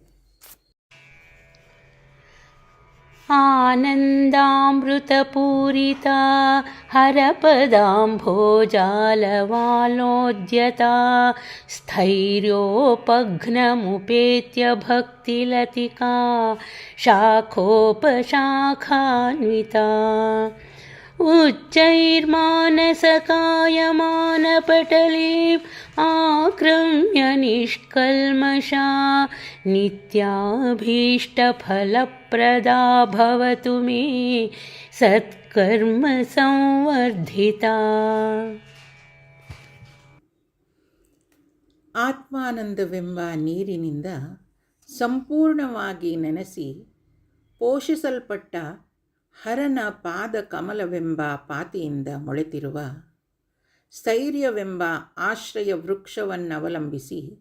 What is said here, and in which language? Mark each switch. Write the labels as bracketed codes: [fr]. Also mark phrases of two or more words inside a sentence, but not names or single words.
[sa] ಆನಂದಾಮೃತಪೂರಿತಾ ಹರಪದಾಂಭೋಜಾಲವಾಲೋದ್ಯತಾ ಸ್ಥೈರ್ಯೋಪಘ್ನಮುಪೇತ್ಯ ಭಕ್ತಿಲತಿಕಾ ಶಾಖೋಪಶಾಖಾನ್ವಿತಾ उच्चैर्मानसकायमानपटलीम् आक्रम्य निष्कल्मषा नित्याभीष्टफलप्रदा भवतु मे सत्कर्म संवर्धिता. [kn] ಆತ್ಮಾನಂದವೆಂಬ ನೀರಿನಿಂದ ಸಂಪೂರ್ಣವಾಗಿ ನೆನೆಸಿ ಪೋಷಿಸಲ್ಪಟ್ಟ ಹರನ ಪಾದ ಕಮಲವೆಂಬ ಪಾತಿಯಿಂದ ಮೊಳೆತಿರುವ ಸ್ಥೈರ್ಯವೆಂಬ ಆಶ್ರಯ ವೃಕ್ಷವನ್ನವಲಂಬಿಸಿ